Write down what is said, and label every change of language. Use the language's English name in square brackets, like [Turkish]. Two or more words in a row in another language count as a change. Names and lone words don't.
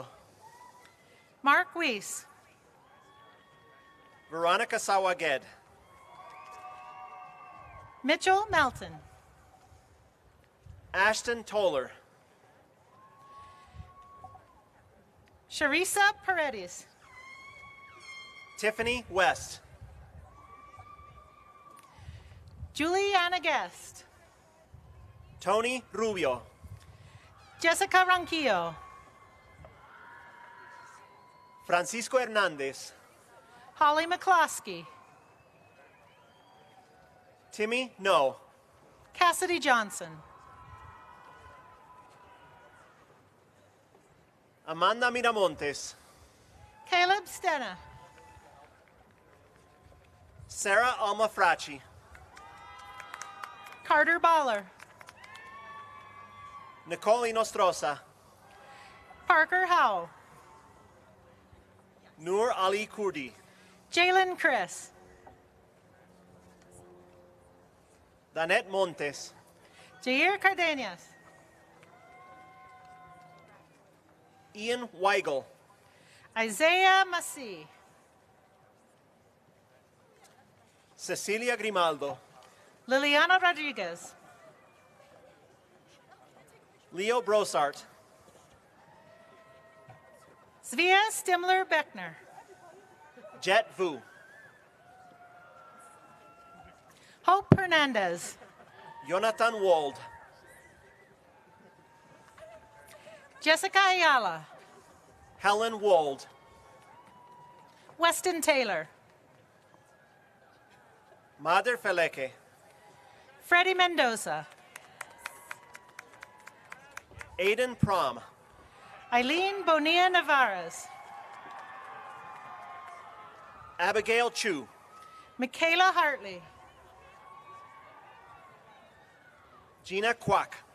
[English] Mark Weiss, Veronica Sawaged, Mitchell Melton, Ashton Toller, Sharisa Paredes, Tiffany West, Juliana Guest, Tony Rubio, Jessica Ronquillo, Francisco Hernandez, Holly McCloskey, Timmy No, Cassidy Johnson, Amanda Miramontes, Caleb Stena, Sarah Alma Fracci, Carter Baller, Nicole Nostrosa, Parker Howe, Noor Ali Kurdi, Jalen Chris, Danette Montes, Jair Cardenas, Ian Weigel, Isaiah Massey, Cecilia Grimaldo, Liliana Rodriguez, Leo Brosart, Svea Stimler Beckner, Jet Vu, Hope Hernandez, Jonathan Wold, Jessica Ayala, Helen Wold, Weston Taylor, Mader Feleke, Freddie Mendoza, Aiden Prom, Eileen Bonilla Navarez, Abigail Chu, Michaela Hartley, Gina Kwak,